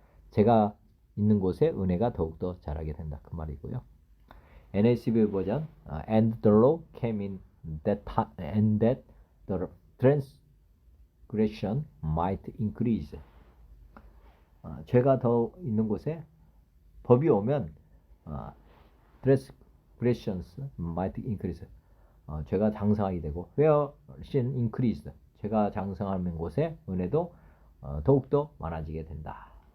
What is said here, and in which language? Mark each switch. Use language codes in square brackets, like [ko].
[ko] 죄가 있는 곳에 은혜가 더욱더 자라게 된다. 그 말이고요. [en] NACB 버전 and the law came in that time, and that the transgression might increase. [ko] 죄가 더 있는 곳에 법이 오면 [en] transgressions might increase. [ko] 죄가 장성하게 되고 [en] where sin increased. [ko] 죄가 장성하는 곳에 은혜도 더욱더 많아지게 된다.